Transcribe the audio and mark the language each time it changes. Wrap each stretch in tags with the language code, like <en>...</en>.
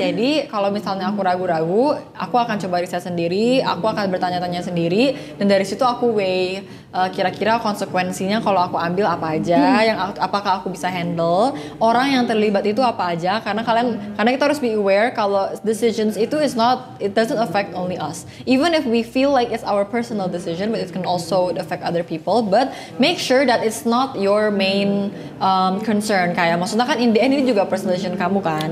<id>Jadi kalau misalnya aku ragu-ragu, aku akan coba riset sendiri, aku akan bertanya-tanya sendiri, dan dari situ aku weigh kira-kira konsekuensinya kalau aku ambil apa aja, apakah aku bisa handle, orang yang terlibat itu apa aja, karena kita harus be aware kalau decisions itu</id> <en>it doesn't affect only us. Even if we feel like it's our personal decision, but it can also affect other people. But make sure that it's not your main concern.</en> <id>Kayak maksudnya kan</id> <en>in the end</en> <id>ini juga</id> <en>personal decision</en> <id>kamu kan.</id>